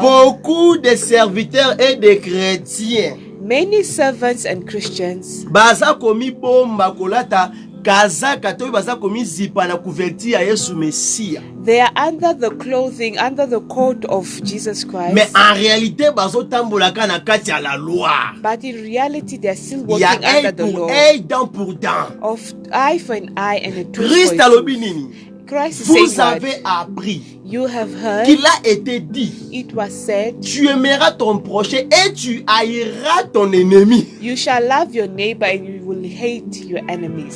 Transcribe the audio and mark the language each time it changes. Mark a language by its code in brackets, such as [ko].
[fr] beaucoup de serviteurs et de chrétiens, [en] many servants and Christians, [ln] baza komi bomba kolata kazaka to baza komi zipa na couverture ya Yesu Messia. [en] They are under the clothing, under the coat of Jesus Christ. [fr] Mais en réalité [ln] bazo tambolaka na kati ya la loi. [en] But in reality they are still working under the law. [fr] Dent pour dent. [en] Of eye for an eye and a tooth Christ for a tooth. Christ is saying, [fr] vous avez appris, [en] you have heard, [fr] qu'il a été dit, [en] it was said, [fr] tu aimeras ton prochain et tu haïras ton ennemi. [en] You shall love your neighbor and you will hate your enemies.